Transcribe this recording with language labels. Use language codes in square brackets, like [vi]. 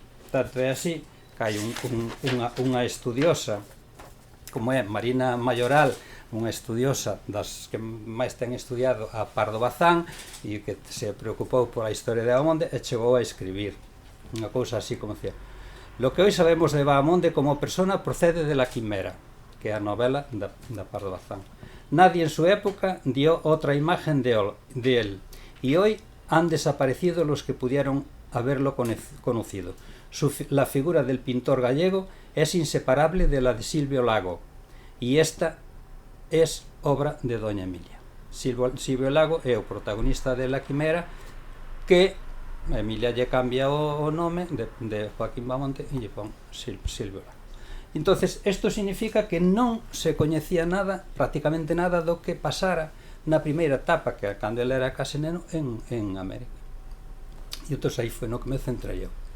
[gl] Tanto é así que hai unha estudiosa como é Marina Mayoral, unha estudiosa das que máis ten estudiado a Pardo Bazán e que se preocupou pola historia de Bahamonde e chegou a escribir unha cousa así como decía: [es] lo que hoy sabemos de Bahamonde como persona procede de La Quimera, [gl] que é a novela da Pardo Bazán. [es] Nadie en su época dio otra imagen de él y hoy han desaparecido los que pudieron haberlo conocido. La figura del pintor gallego es inseparable de la de Silvio Lago y esta es obra de Doña Emilia. [gl] Silvio Lago é o protagonista de La Quimera, que Emilia lle cambia o nome de Joaquín Bahamonde e lle pon Silvio Lago. Entonces, isto significa que non se coñecía nada, prácticamente nada, do que pasara na primeira etapa, que cando ele era case neno, en América. E entón aí foi no que me centrei eu.